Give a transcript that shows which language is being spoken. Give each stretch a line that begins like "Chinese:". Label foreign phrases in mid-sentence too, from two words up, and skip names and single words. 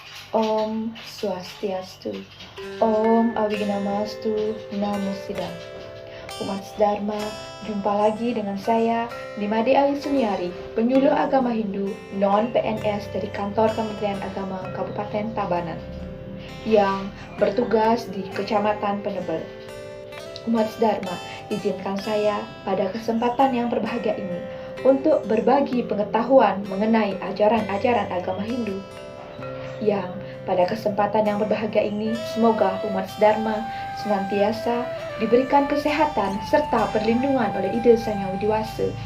Sanskrit: Om Swastiastu, Om Awignamastu, Namo Buddhaya.
Indonesian: Umat Dharma, jumpa lagi dengan saya, Nimade Ali Suniari, penyuluh agama Hindu non-PNS dari Kantor Kementerian Agama Kabupaten Tabanan, yang bertugas di Kecamatan Penebel. Umat Dharma, izinkan saya pada kesempatan yang berbahagia ini untuk berbagi pengetahuan mengenai ajaran-ajaran agama Hindu. Yang pada kesempatan yang berbahagia ini, semoga umat Dharma senantiasa diberikan kesehatan serta perlindungan oleh Ida Sang Yang Widiwasa.